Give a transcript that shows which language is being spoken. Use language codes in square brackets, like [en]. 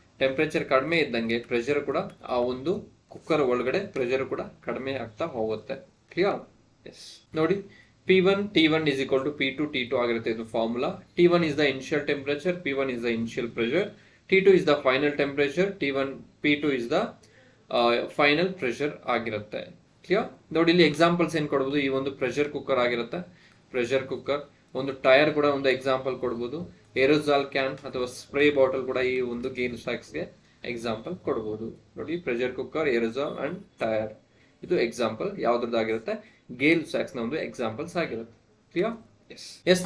[kn] Temperature ಕಡಿಮೆ ಇದ್ದಂಗೆ pressure ಕೂಡ, ಆ ಒಂದು ಕುಕ್ಕರ್ ಒಳಗಡೆ ಪ್ರೆಷರ್ ಕೂಡ ಕಡಿಮೆ ಆಗ್ತಾ ಹೋಗುತ್ತೆ. ಕ್ಲಿಯರ್? ಎಸ್. ನೋಡಿ, [en] T1 is equal to P2 T2 [kn] ಆಗಿರುತ್ತೆ ಇದು formula. [en] T1 is the initial temperature, P1 is the initial pressure, T2 is the final temperature, P2 is the final pressure [kn] ಆಗಿರುತ್ತೆ. Clear? ನೋಡಿ, ಇಲ್ಲಿ ಎಕ್ಸಾಂಪಲ್ಸ್ ಏನ್ ಕೊಡ್ಬೋದು. ಈ ಒಂದು ಪ್ರೆಷರ್ ಕುಕ್ಕರ್ ಆಗಿರುತ್ತೆ, ಪ್ರೆಷರ್ ಕುಕ್ಕರ್. ಒಂದು ಟೈರ್ ಕೂಡ ಒಂದು ಎಕ್ಸಾಂಪಲ್ ಕೊಡ್ಬೋದು. ಏರೋಸಾಲ್ ಕ್ಯಾನ್ ಅಥವಾ ಸ್ಪ್ರೇ ಬಾಟಲ್ ಕೂಡ ಈ ಒಂದು ಗೇಲ್-ಸ್ಯಾಕ್ಸ್ಗೆ ಎಕ್ಸಾಂಪಲ್ ಕೊಡ್ಬೋದು. ನೋಡಿ, pressure cooker, aerosol and tyre, ಇದು ಎಕ್ಸಾಂಪಲ್ ಯಾವ್ದಾಗಿರುತ್ತೆ, ಗೇಲ್-ಸ್ಯಾಕ್ಸ್ ನ ಒಂದು ಎಕ್ಸಾಂಪಲ್ಸ್ ಆಗಿರುತ್ತೆ. ಕ್ಲಿಯರ್? ಎಸ್.